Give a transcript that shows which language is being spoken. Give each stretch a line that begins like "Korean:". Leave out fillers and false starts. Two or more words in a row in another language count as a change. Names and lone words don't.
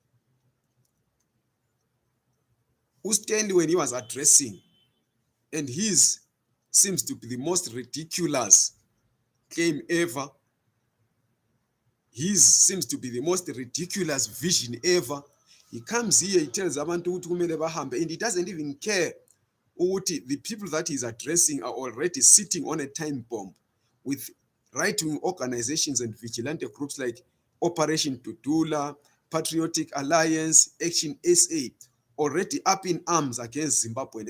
English: Ustanley, when he was addressing, and his seems to be the most ridiculous claim ever, his seems to be the most ridiculous vision ever. He comes here, he tells
Zulu: abantu ukuthi kumele bahambe,
English: and he doesn't even care ukuthi the people that he's addressing are already sitting on a time bomb with right-wing organizations and vigilante groups like Operation Tutula, Patriotic Alliance, Action SA, already up in arms against Zimbabwe.